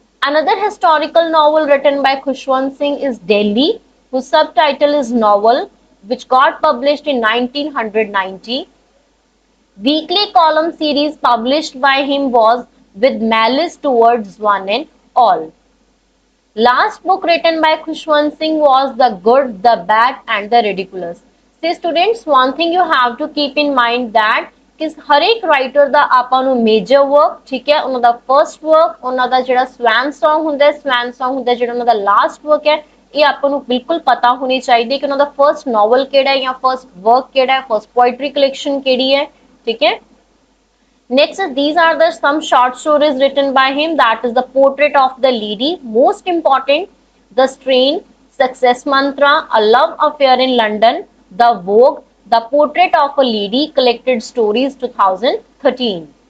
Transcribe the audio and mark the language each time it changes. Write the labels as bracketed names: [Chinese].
[English] Another historical novel written by Khushwant Singh is Delhi, whose subtitle is Novel, which got published in 1990. Weekly column series published by him was With Malice Towards One and All. Last book written by Khushwant Singh was The Good, the Bad and the Ridiculous. See students, one thing you have to keep in mind that [Punjabi] ਕਿ ਹਰ ਇੱਕ writer ਦਾ ਆਪਾਂ ਨੂੰ major work, ਠੀਕ ਹੈ, ਉਹਨਾਂ ਦਾ first work, ਉਹਨਾਂ ਦਾ ਜਿਹੜਾ swan song ਹੁੰਦਾ, ਸਵੈਨ ਸੌਂਗ ਹੁੰਦਾ ਜਿਹੜਾ ਉਹਨਾਂ ਦਾ ਲਾਸਟ ਵਰਕ ਹੈ, ਇਹ ਆਪਾਂ ਨੂੰ ਬਿਲਕੁਲ ਪਤਾ ਹੋਣੀ ਚਾਹੀਦੀ ਕਿ ਉਹਨਾਂ ਦਾ ਫਰਸਟ ਨੋਵਲ ਕਿਹੜਾ ਹੈ ਜਾਂ ਫਰਸਟ ਵਰਕ ਕਿਹੜਾ ਹੈ, ਫਰਸਟ ਪੋਇਟਰੀ ਕਲੈਕਸ਼ਨ ਕਿਹੜੀ ਹੈ. [Hindi] ठीक है. [English] Next, these are the some short stories written by him, that is The Portrait of the Lady, most important, The Strain, Success Mantra, A Love Affair in London, The Vogue, The Portrait of a Lady, Collected Stories 2013.